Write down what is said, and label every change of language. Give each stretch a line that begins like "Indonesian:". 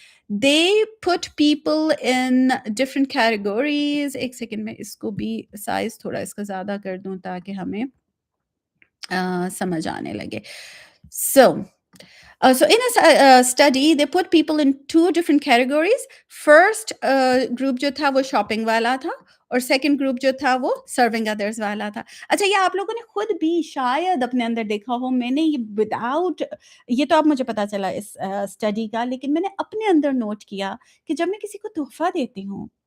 English: They put people in different categories.
Urdu: ایک second میں اس کو بھی سائز تھوڑا اس کا زیادہ کر دوں تاکہ ہمیں سمجھ آنے لگے.
English: So in a study they put people in 2 different categories. First group
Urdu: جو تھا وہ شاپنگ والا تھا، اور سیکنڈ گروپ جو تھا وہ سرونگ ادرس والا تھا. اچھا یہ آپ لوگوں نے خود بھی شاید اپنے اندر دیکھا ہو، میں نے یہ وداؤٹ یہ تو اب مجھے پتا چلا اس اسٹڈی کا، لیکن میں نے اپنے اندر نوٹ کیا کہ جب میں کسی کو تحفہ دیتی ہوں